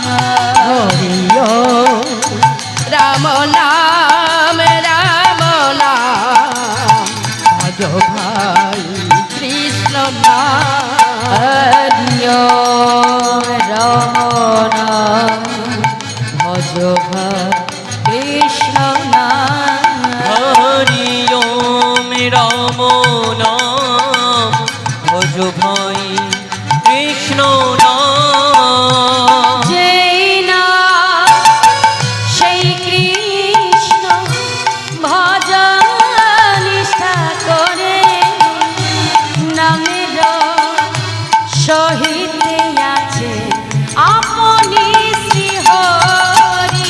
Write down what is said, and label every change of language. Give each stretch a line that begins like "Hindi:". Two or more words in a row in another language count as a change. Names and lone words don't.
Bangla: হরি ওম রাম নাম রাম নাম ভজ ভাই কৃষ্ণ নাম হরি ওম রাম নাম ভজ কৃষ্ণ নাম
Hindi: हरि ओम राम नाम भज भाई कृष्ण नाम
Bangla: যেই না সেই কৃষ্ণ ভজন নিষ্ঠা করে নামের সহিত আছে আপনি শ্রী হরি।